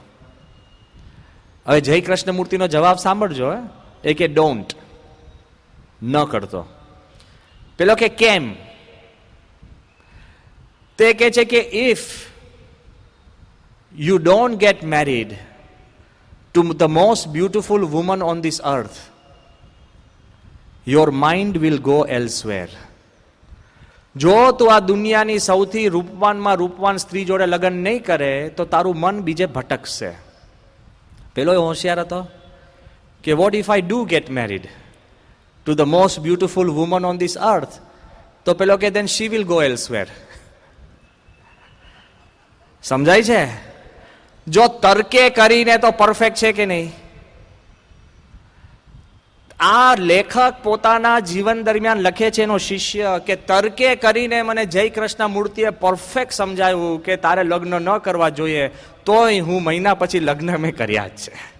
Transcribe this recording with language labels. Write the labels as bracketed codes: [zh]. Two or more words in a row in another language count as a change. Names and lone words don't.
[gu] હવે જય કૃષ્ણ મૂર્તિનો જવાબ સાંભળજો. એ કે ડોન્ટ, ન કરતો. પેલો કે કેમ? તે કહે છે કે [en] if you don't get married to the most beautiful woman on this earth, your mind will go elsewhere. [gu] જો તું આ દુનિયાની સૌથી રૂપવાન સ્ત્રી જોડે લગ્ન નહીં કરે તો તારું મન બીજે ભટકશે. પેલો હોશિયાર હતો કે [en] what if I do get married to the most beautiful woman on this earth? [gu] તો પેલો કે [en] then she will go elsewhere. [gu] સમજાય છે? જો તર્કે કરીને તો પરફેક્ટ છે કે નહીં? આ લેખક પોતાના જીવન દરમિયાન લખે છે, એનો શિષ્ય, કે તર્કે કરીને મને જય કૃષ્ણ મૂર્તિએ પરફેક્ટ સમજાવ્યું કે તારે લગ્ન ન કરવા જોઈએ, તોય હું મહિના પછી લગ્ન મેં કર્યા જ છે.